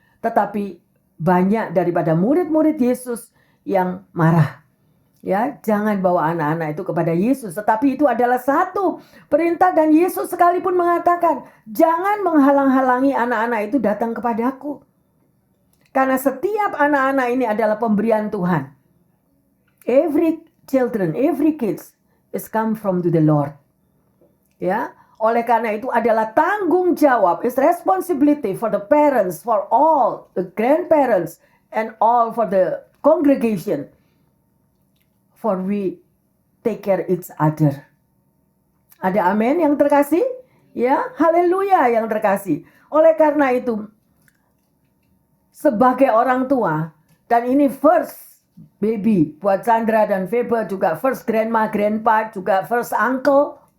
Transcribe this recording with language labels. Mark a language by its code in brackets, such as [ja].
[id] Tetapi banyak daripada murid-murid Yesus yang marah. Ya, jangan bawa anak-anak itu kepada Yesus. Tetapi itu adalah satu perintah dan Yesus sekalipun mengatakan, jangan menghalang-halangi anak-anak itu datang kepadaku. Karena setiap anak-anak ini adalah pemberian Tuhan. [en] Every children, every kids is come from to the Lord. [id] Ya, oleh karena itu adalah tanggung jawab, [en] is responsibility for the parents, for all the grandparents and all for the congregation. For we take care each other. [id] Ada amin yang terkasih? Ya, haleluya yang terkasih. Oleh karena itu, sebagai orang tua, dan ini first baby buat Chandra dan Faber, juga first grandma, grandpa, juga first uncle.